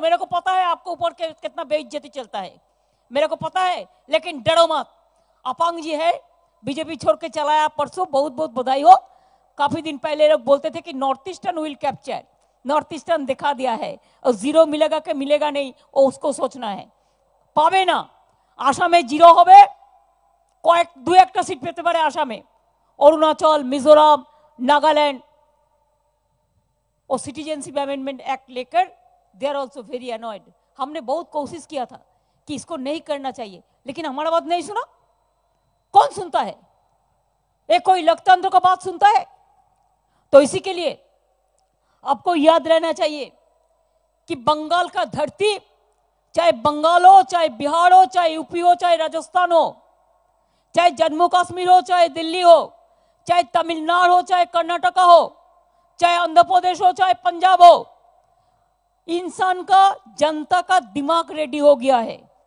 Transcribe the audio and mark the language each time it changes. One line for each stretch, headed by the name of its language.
Hindi: मेरे को पता है आपको ऊपर के कितना बेइज्जती चलता है, मेरे को पता है, लेकिन डरो मत। अपांग जी है, बीजेपी छोड़ के चलाया परसों, बहुत बहुत बधाई हो। काफी दिन पहले लोग बोलते थे कि north eastern will capture, north eastern दिखा दिया है, और 0 मिलेगा कि मिलेगा नहीं वो उसको सोचना है।
Bangla: पावे ना, आसामे 0 হবে, কয়েক 2-1টা সিট পেতে পারে আসামে।
Hindi: অরুণাচল, मिजोरम, नागालैंड और सिटीजनशिप अमेंडमेंट एक्ट लेकर
English: They are also very annoyed.
Hindi: हमने बहुत कोशिश किया था कि इसको नहीं करना चाहिए, लेकिन हमारा बात नहीं सुना। कौन सुनता है? ये कोई लोकतंत्र का बात सुनता है? तो इसी के लिए आपको याद रहना चाहिए कि बंगाल का धरती, चाहे बंगाल हो, चाहे बिहार हो, चाहे यूपी हो, चाहे राजस्थान हो, चाहे जम्मू कश्मीर हो, चाहे दिल्ली हो, चाहे तमिलनाडु हो, चाहे कर्नाटका हो, चाहे आंध्र प्रदेश हो, चाहे पंजाब हो, इंसान का, जनता का दिमाग रेडी हो गया है।